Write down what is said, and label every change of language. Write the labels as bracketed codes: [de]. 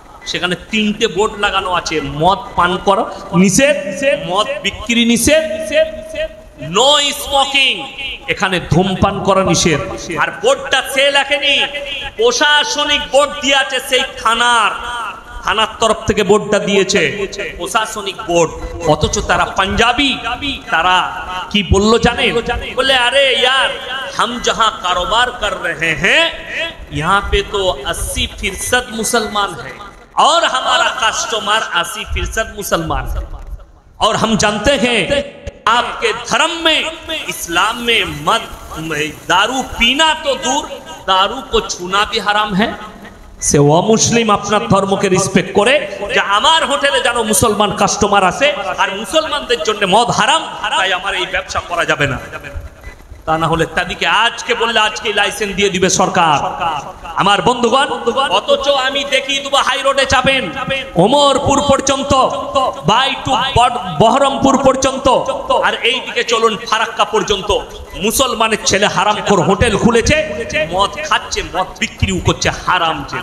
[bn] সেখানে 3টে বোর্ড লাগানো আছে, মদ পান করা নিষেধ, মদ বিক্রি নিষেধ, নো স্মোকিং, এখানে ধূমপান করা নিষেধ। আর বোর্ডটা সে লেখেনি, প্রশাসনিক বোর্ড দিয়ে আছে, সেই থানার তরফ থেকে বোর্ডটা দিয়েছে, প্রশাসনিক বোর্ড। অথচ তারা পাঞ্জাবি, তারা কি বললো জানেন? [hi] বলে আরে यार हम जहां कारोबार कर रहे हैं यहाँ पे तो 80% मुसलमान है और हमारा कस्टमर 80% मुसलमान है, और हम जानते हैं आपके धर्म में, इस्लाम में मद दारू पीना तो दूर, दारू को छूना भी हराम है। [bn] সে অমুসলিম আপনার ধর্মকে রেসপেক্ট করে যে আমার হোটেলে যেন মুসলমান কাস্টমার আসে, আর মুসলমানদের জন্য মদ হারাম, তাই আমার এই ব্যবসা করা যাবে না। তা না হলে তাদেরকে আজকে বললে আজকে লাইসেন্স দিয়ে দিবে সরকার। আমার বন্ধুগণ, অথচ আমি দেখিয়ে দেবো হাই রোডে চাপেন ওমরপুর পর্যন্ত, বাই টু বহরমপুর পর্যন্ত, আর এই দিকে চলুন ফারাক্কা পর্যন্ত, মুসলমানের ছেলে হারামখোর হোটেল খুলেছে, মদ খাচ্ছে, মদ বিক্রিও করছে হারাম।